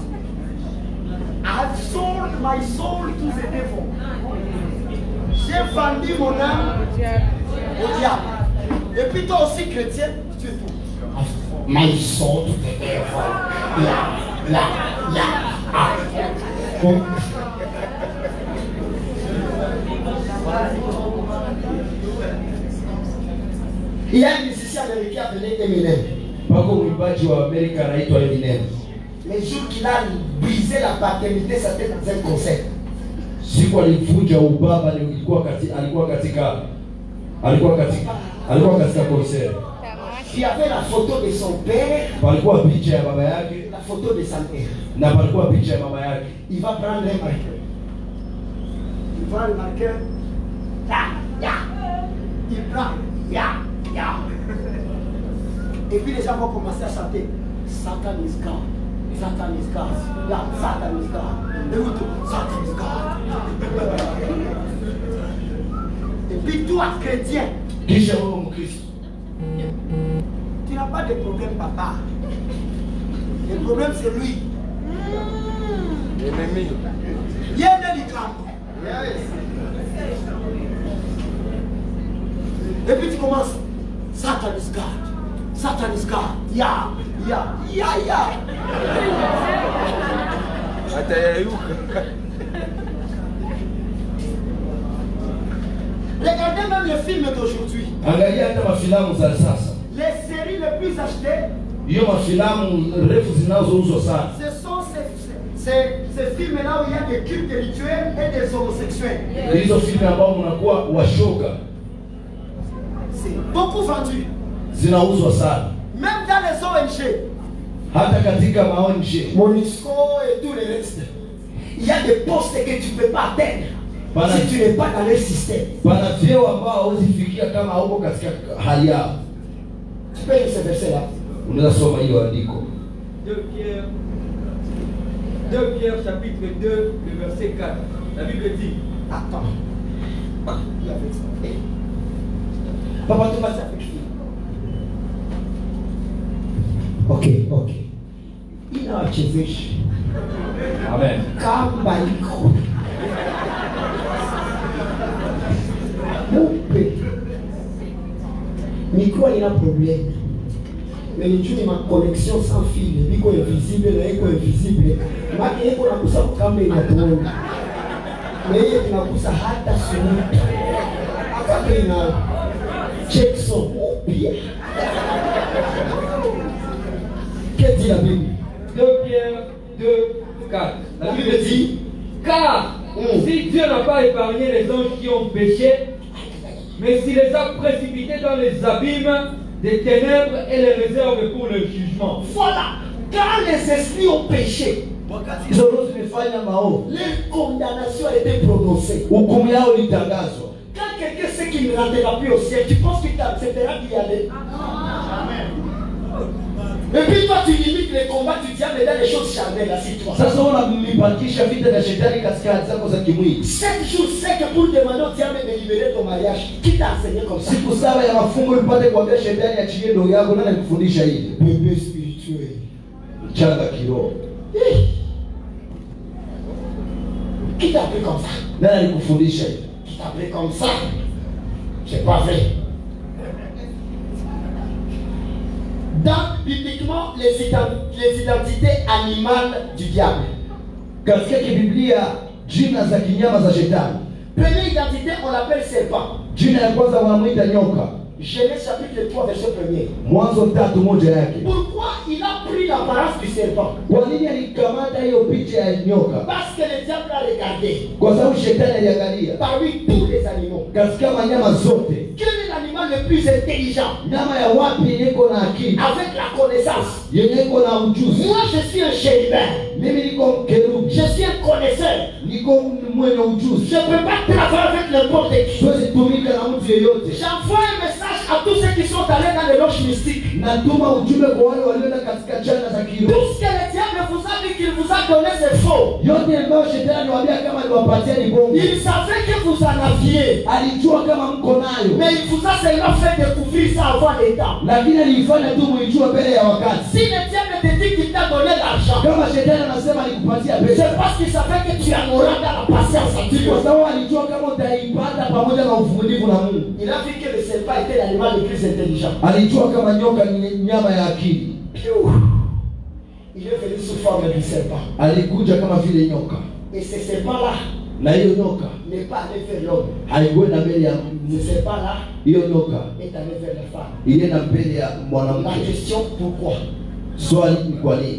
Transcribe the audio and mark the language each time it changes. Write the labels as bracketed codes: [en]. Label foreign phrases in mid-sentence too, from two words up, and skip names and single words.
[en] I've sold my soul to the devil. [fr] J'ai vendu mon âme au diable. Et puis toi aussi chrétien, tu es tout. [en] My soul to the devil. [fr] Il y a un musicien américain appelé Eminem. [sw] Pako mwimbaji wa Amerika anaitwa Eminem. [fr] Les jours qu'il a brisé la paternité, c'était dans un concert. [sw] Siku alivunja ubaba alikuwa katika concert. [fr] Il y avait la photo de son père, [sw] Palikuwa picha ya baba yake [fr] la photo de sa mère. [sw] na palikuwa picha ya mama yake. [fr] Il va prendre un marqueur. Il prend le marqueur. Il prend. Et puis les gens vont commencer à chanter. [en] Satan is God. Satan is God. Yeah, Satan is God. Écoute, Satan is God. [fr] Et puis toi, chrétien, [sw] Kisha wewe Mkristo. [fr] tu n'as pas de problème, papa. Le problème, c'est lui. Ennemi. Il y a des camps. Et puis tu commences. [en] Satan is God. Satan is God. Yeah. [sw] Atayayuka. [fr] Regardez même les films d'aujourd'hui. [sw] Angalia hata mafilamu za sasa. [fr] Les séries les plus achetées, [sw] Hiyo mafilamu refu zinazouzwa sana. [fr] ce sont ces films-là où il y a des cultes rituels et des homosexuels. [sw] Hizo filmu ambao mnakuwa washoga [fr] C'est beaucoup vendu. [sw] zinauzwa sana. [fr] Même dans les ONG, [sw] Hata katika maonje. [fr] MONUSCO et tout le reste, il y a des postes que tu ne peux pas atteindre si tu n'es pas dans le système. [sw] Pana vyeo ambao hauwezi fikia kama hauko katika hali yao. [fr] Tu peux lire ce verset-là. [sw] Unaweza soma hiyo andiko. [fr] 2 Pierre chapitre 2, le verset 4. La Bible dit, Attends. Il y avait ça. Papa, tu vas faire quelque chose. [sw] Ok. Inawachezesha Amen. kamba iko mupe micro ina problème mais ni juu ma [fr] connexion sans fil [sw] iko invisible na iko invisible maki iko nakusa kamba inatoka na hiyo tunakusa hata sumuta akaka ina check son upia. [fr] Que dit la Bible? 2 Pierre 2, 4. La Bible dit, car si Dieu n'a pas épargné les anges qui ont péché, mais s'il les a précipités dans les abîmes des ténèbres et les réserve pour le jugement. Voilà, quand les esprits ont péché, leur condamnation a été prononcée. [sw] Hukumu yao ilitangazwa. [fr] Quand quelqu'un sait qu'il ne rentrera plus au ciel, tu penses qu'il t'acceptera d'y aller? Amen. Et puis toi tu limites les combats du diable dans les choses charnelles, assieds-toi. [sw] Sasa unamipandisha vita na shetani katika hali zako za kimwili. [fr] 7 jours secs pour demander au diable de libérer ton mariage. Qui t'a enseigné comme ça? [sw] Siku saba ya mafungo ipate kuambia shetani achilie ndoa yako, nani alikufundisha hili? [fr] Bébé spirituel. [sw] Changa kiroho. [fr] Qui t'a appris comme ça? [sw] Nani alikufundisha hili? [fr] Qui t'a appris comme ça? C'est pas vrai. Dans bibliquement les identités animales du diable. [sw] Katika Biblia jina za kinyama za shetani. [fr] Première identité, on l'appelle serpent. [sw] Jina ya kwanza wanamuita nyoka. [fr] Genèse chapitre 3 verset 1er. [sw] Mwanzo 3:1 yake. [fr] Pourquoi il a pris l'apparence du serpent? [sw] Kwa nini alikamata hiyo picha ya nyoka? [fr] Parce que le diable a regardé [sw] Kwa sababu shetani aliangalia [fr] parmi tous les animaux. [sw] katika wanyama zote, [fr] Quel est l'animal le plus intelligent? [sw] nyama ya wapi iko na akili, [fr] Avec la connaissance. [sw] yenye iko na ujuzi? [fr] Moi je suis un chérubin. [sw] Mimi niko kerubi, [fr] Je suis un connaisseur. [sw] niko mwenye ujuzi. [fr] Je ne peux pas travailler avec n'importe qui. [sw] Siwezi tumika na mtu yeyote. [fr] J'envoie un message à tous ceux qui sont allés dans les loges mystiques. [sw] Natuma ujumbe kwa wale walioenda katika chana za kiroho. [fr] Tout ce que le diable vous a dit qu'il vous a donné, c'est faux. [sw] Yote ambayo shetani aliwaambia kama aliwapatia ni bongo. [fr] Il savait que vous en aviez. [sw] Alijua kama mko nayo. [fr] Mais il vous a seulement fait découvrir ça avant les temps. [sw] Lakini alifanya tu muijue mbele ya wakati. [fr] Si le diable te dit qu'il t'a donné l'argent, [sw] Kama shetani anasema alikupatia pesa. [fr] c'est parce qu'il savait que tu en auras dans la patience à Dieu. [sw] Kwa sababu alijua kama utaipata pamoja na uvumilivu na Mungu. [fr] Il a vu que le serpent était l'animal le plus intelligent. [sw] Alijua kama nyoka ni nyama ya akili. [fr] Il est venu sous forme du serpent. [sw] Alikuja kama vile nyoka. [fr] Et ce serpent-là [sw] Na hiyo nyoka [fr] n'est pas allé vers l'homme. [sw] haikuenda mbele ya [fr] Ce serpent-là [sw] hiyo nyoka [fr] est allé vers la femme. [sw] ilienda mbele ya [fr] La [sw] mwanamke. [fr] question, pourquoi? [sw] Swali ni kwa nini?